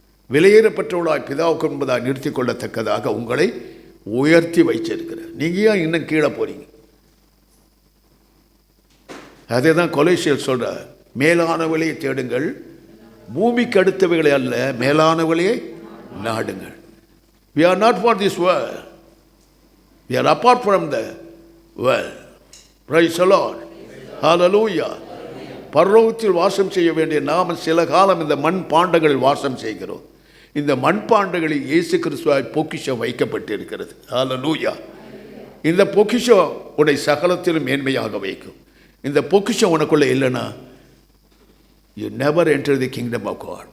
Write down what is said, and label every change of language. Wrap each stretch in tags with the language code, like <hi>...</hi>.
<ta>விலையேறப்பட்டவளாய் பிதாவுக்கு என்பதாக நிறுத்தி கொள்ளத்தக்கதாக உங்களை உயர்த்தி வைச்சிருக்கிறார். நீங்கள் ஏன் இன்னும் கீழே போறீங்க? அதே தான் கொலோசியர் சொல்கிறார், மேலானவளையை தேடுங்கள், பூமிக்கு அடுத்தவைகளை அல்ல, மேலானவளையை நாடுங்கள்.</ta> <en>We are not for this world. We are apart from the world. Praise the Lord. Hallelujah.</en> <ta>பரலோகத்தில் வாசம் செய்ய வேண்டிய நாம் சில காலம் இந்த மண் பாண்டங்களில் வாசம் செய்கிறோம். இந்த மண்பாண்டங்களில் இயேசு கிறிஸ்துவாய் பொக்கிஷம் வைக்கப்பட்டிருக்கிறது. ஹல்லேலூயா. இந்த பொக்கிஷம் உன்னை சகலத்திலும் மேன்மையாக வைக்கும். இந்த பொக்கிஷம் உனக்குள்ள இல்லைன்னா</ta> <en>you never enter the kingdom of God.</en>